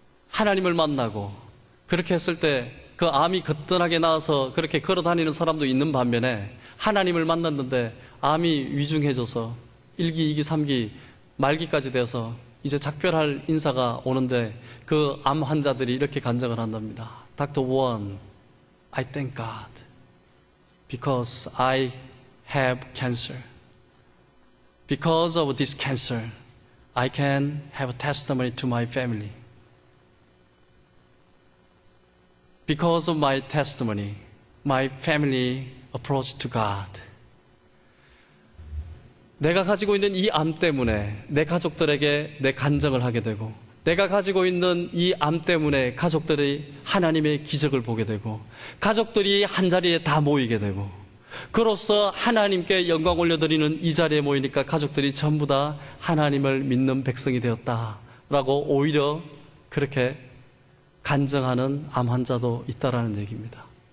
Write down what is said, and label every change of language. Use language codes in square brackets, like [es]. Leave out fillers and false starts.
[ko] 하나님을 만나고 그렇게 했을 때 그 암이 거뜬하게 나와서 그렇게 걸어다니는 사람도 있는 반면에 하나님을 만났는데 암이 위중해져서 1기, 2기, 3기, 말기까지 돼서 이제 작별할 인사가 오는데 그 암 환자들이 이렇게 간증을 한답니다. [en] Dr. Won, I thank God because I have cancer. Because of this cancer, I can have a testimony to my family. Because of my testimony, my family approached to God. [ko] 내가 가지고 있는 이 암 때문에 내 가족들에게 내 간증을 하게 되고 내가 가지고 있는 이 암 때문에 가족들이 하나님의 기적을 보게 되고 가족들이 한자리에 다 모이게 되고 그로써 하나님께 영광 올려드리는 이 자리에 모이니까 가족들이 전부 다 하나님을 믿는 백성이 되었다라고 오히려 그렇게 간증하는 암 환자도 있다라는 얘기입니다.